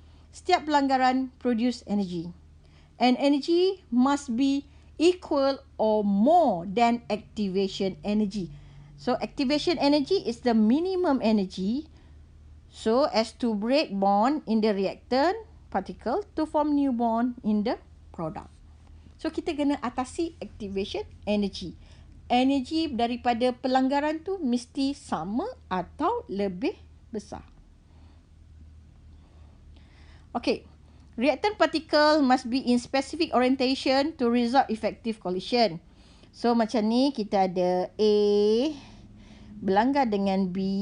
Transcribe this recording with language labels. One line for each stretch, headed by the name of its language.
Malay: Setiap pelanggaran
English: produce energy, and energy must be equal or more than activation energy. So activation energy is the minimum energy so as to break bond in the reactant particle to form new bond in the product.
Malay: So kita kena atasi activation energy. Energy daripada pelanggaran tu mesti sama atau lebih besar.
English: Okay. Reactant particle must be in specific orientation to result effective collision.
Malay: So macam ni kita ada A berlanggar dengan B.